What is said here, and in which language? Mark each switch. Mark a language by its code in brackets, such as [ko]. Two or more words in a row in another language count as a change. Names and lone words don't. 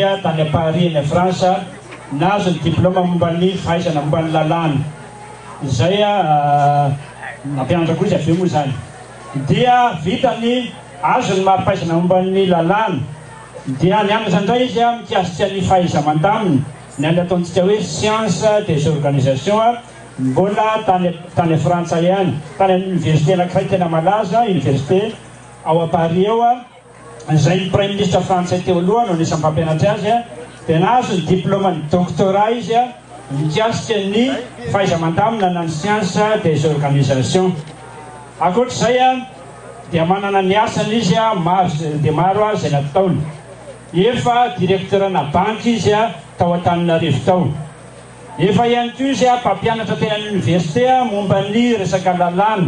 [mg] tany a Paris na France nazo ny diplôme momban'ny fahaizana momban'ny lalàna izay nampianatra koa izy avy eo moa zany dia vitany azo ny maripaizana momban'ny lalàna dia nianatra indray izy mikasika ny fahaiza-mandaminy ny any ataontsika hoe [fr] science des organisations [mg] mbola tany Frantsa ihany tany amin'ny université anankiray tena malaza université ao a Paris eo izay ny [fr] premier ministre français [mg] teo aloha no anisany mpampianatra azy dia nazo ny diplôme ny doctorat izy mikasika ny fahaiza-mandamina na ny [fr] science des organisations. [mg] Akoatr'izay dia manana ny asany izy dia maro izay nataony. Efa directeur na banky izy tao Antananarivo tao. Efa ihany koa izy mpampianatra teny amin'ny université momban'ny resaka lalàna.